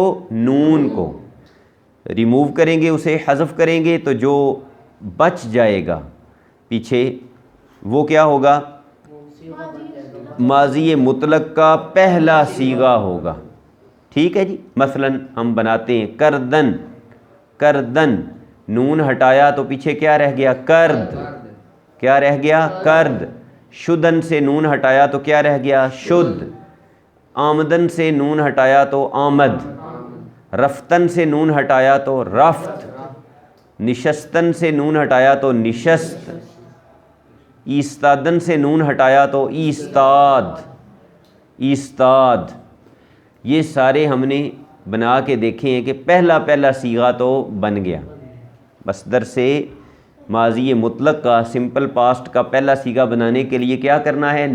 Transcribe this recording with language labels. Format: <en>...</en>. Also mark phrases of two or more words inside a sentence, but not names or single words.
<ur>نون کو ریموو کریں گے، اسے حذف کریں گے، تو جو بچ جائے گا پیچھے وہ کیا ہوگا؟ ماضی مطلق کا پہلا صیغہ ہوگا۔ ٹھیک ہے جی، مثلا ہم بناتے ہیں کردن، کردن، نون ہٹایا تو پیچھے کیا رہ گیا؟ کرد، کیا رہ گیا؟ کرد۔ شدن سے نون ہٹایا تو کیا رہ گیا؟ شد۔ آمدن سے نون ہٹایا تو آمد۔ رفتن سے نون ہٹایا تو رفت۔ نشستن سے نون ہٹایا تو نشست۔ ایستادن سے نون ہٹایا تو ایستاد، ایستاد۔ یہ سارے ہم نے بنا کے دیکھے ہیں کہ پہلا پہلا صیغہ تو بن گیا۔ مصدر سے ماضی مطلق کا</ur> <en>simple past</en> <ur>کا پہلا صیغہ بنانے کے لیے کیا کرنا ہے؟</ur>